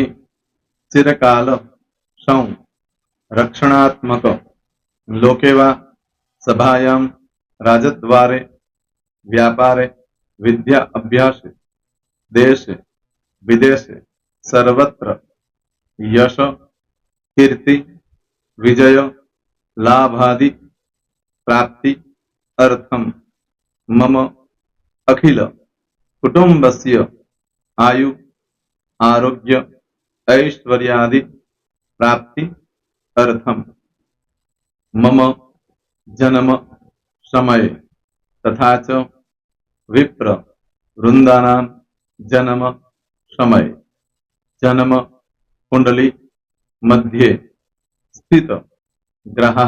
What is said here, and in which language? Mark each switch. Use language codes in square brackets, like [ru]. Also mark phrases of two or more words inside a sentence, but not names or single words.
[sa] चिरकाल, सौ, रक्षणात्मक, लोकेवा, सभायाम, राजद्वारे, व्यापारे, विद्या अभ्यासे, देशे विदेशे, सर्वत्र, यश, कीर्ति, विजय, लाभादि, प्राप्ति, अर्थम, मम, अखिल, कुटुंबस्य, आयु, आरोग्य, ऐश्वर्यादि, प्राप्ति, अर्थम, मम, जन्म, समय, तथा च विप्र, वृंदानां, जन्म, समय, जन्म, कुंडली, मध्ये, स्थित, ग्रहः,